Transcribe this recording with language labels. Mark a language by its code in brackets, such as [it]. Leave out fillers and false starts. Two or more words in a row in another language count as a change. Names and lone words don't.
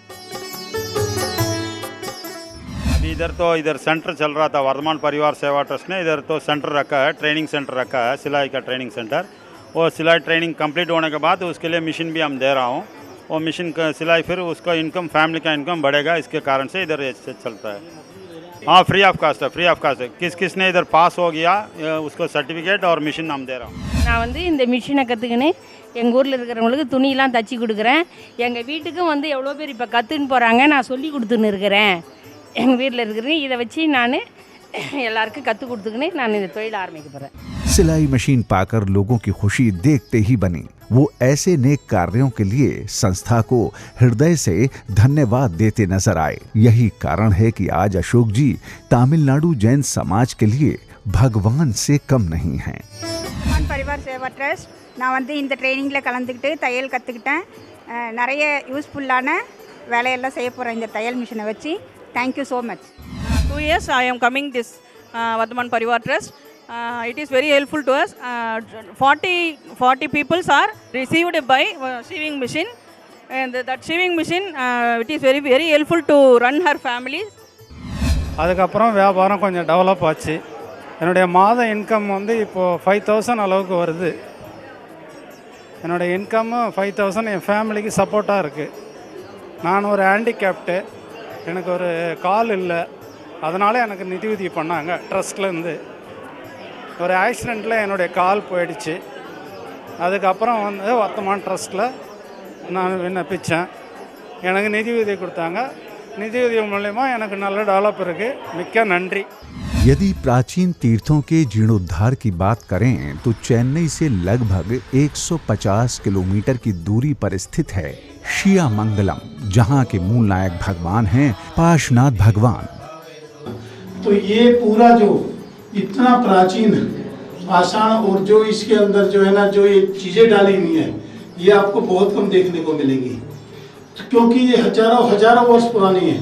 [hi] इधर सेंटर चल रहा था, वर्धमान परिवार सेवा ट्रस्ट ने इधर तो सेंटर रखा है, [en] training centre [hi] रखा है, सिलाई का [en] training centre. [hi] और सिलाई [en] training complete [hi] होने के बाद उसके लिए मशीन भी हम दे रहा हूँ। और मशीन का सिलाई फिर उसका इनकम, फैमिली का इनकम बढ़ेगा, इसके कारण से इधर से चलता है। हाँ, [en] free of cost [hi] है, [en] free of cost [hi] है। किसने इधर पास हो गया उसको सर्टिफिकेट और मिशन हम दे रहा हूँ। [ta] நான் வந்து இந்த மிஷினை கற்றுக்கினேன் எங்கள் ஊரில் இருக்கிறவங்களுக்கு துணியெல்லாம் தச்சு கொடுக்குறேன். எங்கள் வீட்டுக்கும் வந்து எவ்வளோ பேர் இப்போ கற்றுன்னு போகிறாங்க, நான் சொல்லி கொடுத்துன்னு இருக்கிறேன். எங்கள் வீட்டில் இருக்கிறேன், இதை வச்சு நான் எல்லாருக்கும் கற்றுக் கொடுத்துக்கினே நான் இந்த தொழில் ஆரம்பிக்க போகிறேன்। [hi] सिलाई मशीन पाकर लोगों की खुशी देखते ही बनी। वो ऐसे नेक कार्यों के लिए संस्था को हृदय से धन्यवाद देते नजर आए। यही कारण है कि आज अशोक जी तमिलनाडु जैन समाज के लिए भगवान से कम नहीं हैं। [ta] परिवार सेवा ट्रस्ट நான் வந்து இந்த ட்ரைனிங்கில் கலந்துக்கிட்டு தையல் கற்றுக்கிட்டேன்। நிறைய யூஸ்ஃபுல்லான வேலையெல்லாம் செய்ய போகிறேன் இந்த தையல் மிஷினை வச்சு। [en] thank you so much. 2 years I am coming this Vardhaman Parivar Trust. It is very helpful to us. 40 people are received by sewing machine, and that sewing machine it is very very helpful to run her families. [ta] அதுக்கப்புறம் வியாபாரம் கொஞ்சம் டெவலப் ஆச்சு. என்னுடைய மாத இன்கம் வந்து இப்போது 5000 அளவுக்கு வருது. என்னுடைய இன்கம் 5000 என் ஃபேமிலிக்கு சப்போர்ட்டாக இருக்குது. நான் ஒரு ஹேண்டிகேப்டு, எனக்கு ஒரு கால் இல்லை, அதனால் எனக்கு நிதி உதவி பண்ணாங்க ட்ரஸ்ட்லேருந்து. ஒரு ஆக்சிடெண்ட்டில் என்னுடைய கால் போயிடுச்சு. அதுக்கப்புறம் வந்து வர்த்தமான் ட்ரஸ்ட்டில் நான் விண்ணப்பித்தேன், எனக்கு நிதி உதவி கொடுத்தாங்க. நிதி உதவி மூலமா எனக்கு நல்ல டெவலப் இருக்குது. மிக்க நன்றி। [hi] यदि प्राचीन तीर्थों के जीर्णोद्धार की बात करें तो चेन्नई से लगभग 150 किलोमीटर की दूरी पर स्थित है शियामंगलम, जहां के मूल नायक भगवान हैं पार्श्वनाथ भगवान। तो ये पूरा जो इतना प्राचीन पाषाण और जो इसके अंदर जो है ना, जो ये चीजें डाली हुई हैं, ये आपको बहुत कम देखने को मिलेंगी, क्योंकि ये हजारों वर्ष पुरानी है।